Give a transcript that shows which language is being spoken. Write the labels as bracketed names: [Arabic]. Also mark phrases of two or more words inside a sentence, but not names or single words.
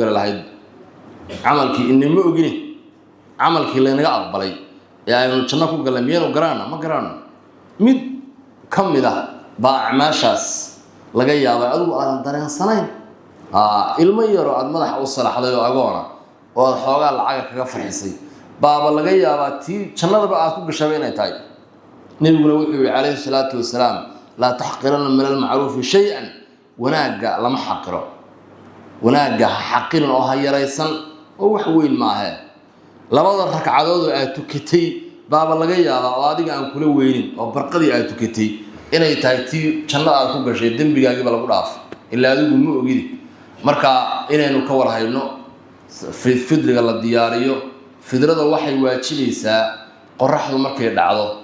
[Somali] gali lahayd camalkii inama ogin camalkii laynaga aqbalay ee aynu janno ku galay miyaynu garanaa ma garanaa mid ka mid ah baa acmaashaas laga yaabaa adigu aadan dareensanayn ilmo yaro aad madaxa u salaxday oo agoona oo aad xoogaa lacaga kaga farxisay baaba laga yaabaa tii jannadaba aad ku gashay inay tahay nabiguna wuxuu yiri [Arabic] عليه الصلاة والسلام لا تحقرن من المعروف شيئا [Somali] wanaaga lama xaqiro wanaaga xaqirin oo hayaraysan oo wax weyn ma aha labada ragcadood oo aad tukatay baaba laga yaabaa oo adiga aan kula weynin oo barqadii aad tukatay inay tahay tii jannada aad ku gashay dambigaagiiba lagu dhaaf ilaa adigu ma ogid marka inaynu ka war hayno fidriga la diyaariyo fidrada waxay waajibaysaa qorraxdu markay dhacdo